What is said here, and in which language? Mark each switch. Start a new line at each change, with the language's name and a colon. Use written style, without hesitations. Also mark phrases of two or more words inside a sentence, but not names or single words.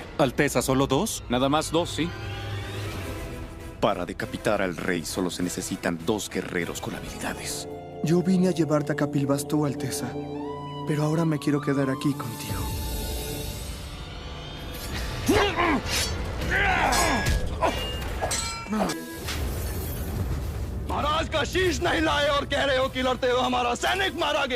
Spanish: Alteza, ¿solo 2? Nada más 2, ¿sí? Para decapitar al rey solo se necesitan 2 guerreros con habilidades. Yo vine a llevarte a Capilbasto, Alteza, pero ahora me quiero quedar aquí contigo.
Hindi: महाराज का शीश नहीं लाए और कह रहे हो कि लड़ते हुए हमारा सैनिक मारा गया।